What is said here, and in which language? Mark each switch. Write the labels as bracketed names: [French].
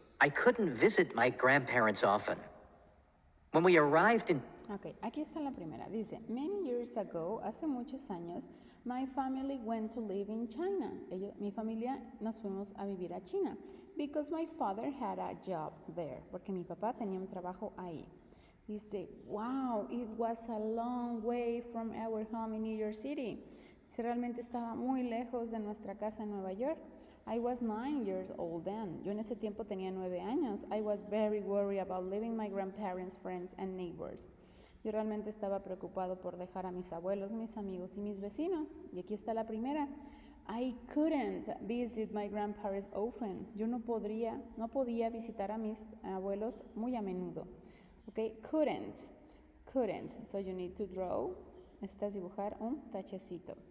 [English] I couldn't visit my grandparents often. When we arrived in... Ok, [Spanish] aquí está la primera. Dice, [English] many years ago, [Spanish] hace muchos años, [English] my family went to live in China. [Spanish] Mi familia nos fuimos a vivir a China [English] because my father had a job there. [Spanish] Porque mi papá tenía un trabajo ahí. [English] Dice, wow, it was a long way from our home in New York City. [Spanish] Dice, realmente estaba muy lejos de nuestra casa en Nueva York. [English] I was 9 years old then. [Spanish] Yo en ese tiempo tenía 9 años. [English] I was very worried about leaving my grandparents, friends, and neighbors. [Spanish] Yo realmente estaba preocupado por dejar a mis abuelos, mis amigos y mis vecinos. Y aquí está la primera. [English] I couldn't visit my grandparents often. [Spanish] Yo no podía visitar a mis abuelos muy a menudo. [English] Okay, couldn't. So you need to draw. [Spanish] Necesitas dibujar un tachecito.